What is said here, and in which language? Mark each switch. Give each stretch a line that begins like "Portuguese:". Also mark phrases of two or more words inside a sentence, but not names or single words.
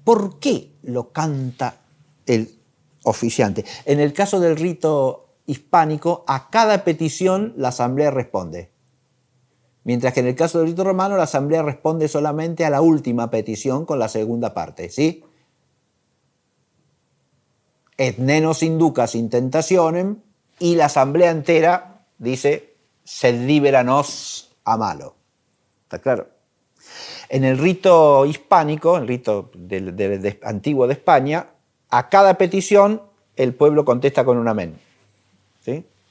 Spanish: ¿Por qué lo canta el oficiante? En el caso del rito hispánico, a cada petición la asamblea responde. Mientras que en el caso del rito romano, la asamblea responde solamente a la última petición con la segunda parte, ¿sí?
Latin: Et nenos inducas in tentationem,
Spanish: y la asamblea entera dice,
Latin: sed libera nos a malo.
Spanish: ¿Está claro? En el rito hispánico, el rito antiguo de España, a cada petición el pueblo contesta con un amén. ¿Sí?